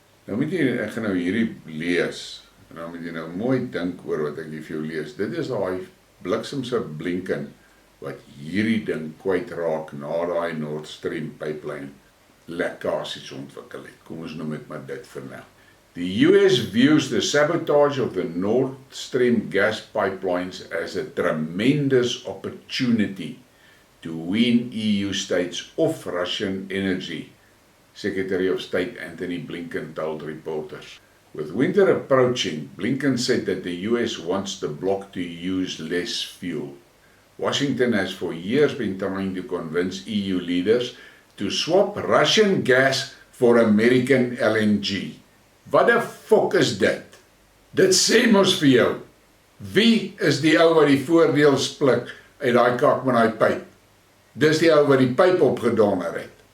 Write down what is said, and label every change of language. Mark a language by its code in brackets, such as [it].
[af] Nou moet jy, ek gaan nou hierdie lees, en dan moet jy nou mooi dink oor wat ek hier vir jou lees. Dit is daai bliksemse blinken wat hierdie ding kwytraak na daai Nord Stream pipeline lekkasies ontwikkel het. Kom ons noem dit maar dit vir nou. [en] The US views the sabotage of the Nord Stream gas pipelines as a tremendous opportunity to wean EU states off Russian energy, Secretary of State Antony Blinken told reporters. With winter approaching, Blinken said that the US wants the bloc to use less fuel. Washington has for years been trying to convince EU leaders to swap Russian gas for American LNG. [af] Wat die fok is dit? Dit sê mos vir jou, wie is die ou wat die voordeel splik uit daai kak met daai pyp? Dis die ou wat die pyp opgedonder het.